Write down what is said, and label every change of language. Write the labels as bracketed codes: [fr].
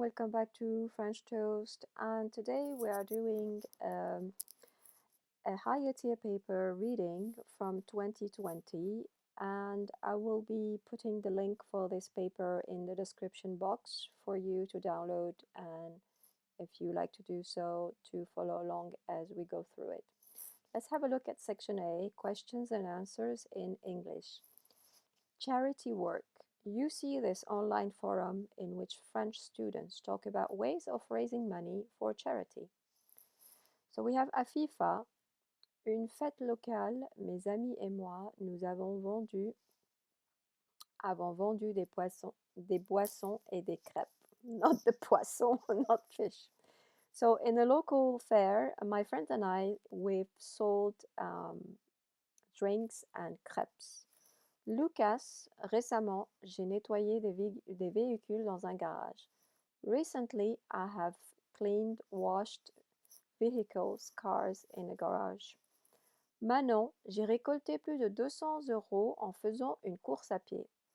[en] Welcome back to French Toast, and today we are doing a higher tier paper reading from 2020, and I will be putting the link for this paper in the description box for you to download, and if you like to do so, to follow along as we go through it. Let's have a look at section A, questions and answers in English. Charity work. You see this online forum in which French students talk about ways of raising money for charity. So we have [fr] Afifa, une fête locale, mes amis et moi, nous avons vendu des boissons et des crêpes. [en] Not the poisson, not fish. So in a local fair, my friends and I, we've sold drinks and crepes. [fr] Lucas, récemment, j'ai nettoyé des véhicules dans un garage. [en] Recently, I have washed vehicles, cars in a garage. [fr] Manon, j'ai récolté plus de 200 € en faisant une course à pied.